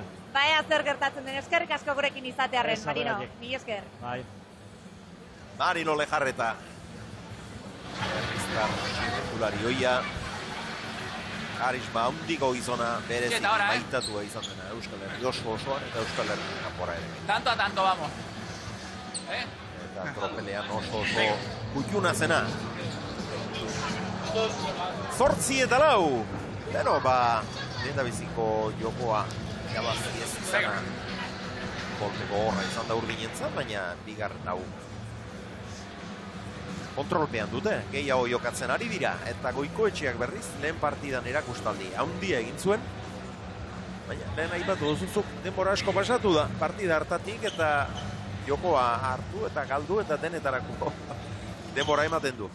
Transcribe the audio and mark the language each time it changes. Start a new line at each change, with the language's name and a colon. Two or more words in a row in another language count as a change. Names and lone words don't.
Basque: Baina zer gertatzen den, eskerrik asko gurekin izatearren, Marino, mila esker. Bai. Marino Lejarreta. Erriztar, titulari hoia. Karisma handiko gizona, berezik maitatua izan dena Euskal Herri osoan eta Euskal Herri kanpora ere.
Spanish: Tanto a tanto, vamos.
Basque: Eta tropelean oso kutxuna zena. 8-4. Beno, lehendabiziko jokoa jabazi ez izana. Golpeko horra izan da Urdinentzat, baina bigarren hau kontrolpean dute, gehiago jokatzen ari dira, eta Goikoetxeak berriz lehen partidan erakustaldi handia egin zuen, baina lehen aipatu duzuzuk denbora asko pasatu da partida hartatik eta jokoa hartu eta galdu eta denetarako denbora ematen du.